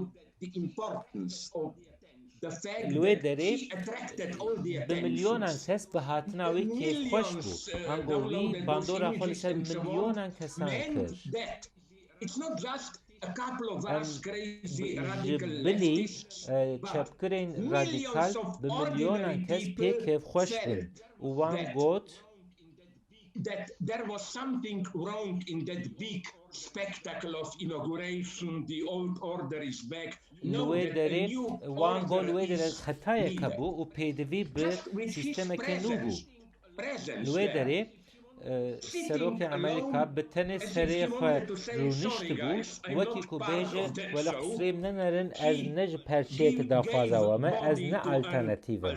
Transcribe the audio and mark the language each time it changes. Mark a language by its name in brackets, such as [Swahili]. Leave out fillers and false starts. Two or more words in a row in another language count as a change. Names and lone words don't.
[Kurdish] Li wê derê bi milyonan kes bi hatina wê kêfxweş bû. Ango wî bandora xwe li ser milyonan kesan kir. Ji bilî çepkirên radîkal bi milyonan kes pê kêfxweş bin û wan got [English] that there was something wrong in that big spectacle of inauguration. The old order is back. [Kurdish] Li wê derê wan got li wê derê xetayeke bû û pêdivî bi sîstemeke nû bû. Li wê derê serokê Amerîka bi tenê serê xwe rûniştibû wekî ku bêje wele qusrê min nenerin ez ne ji perçeyekê daxwaza we me ez ne alternatîv im.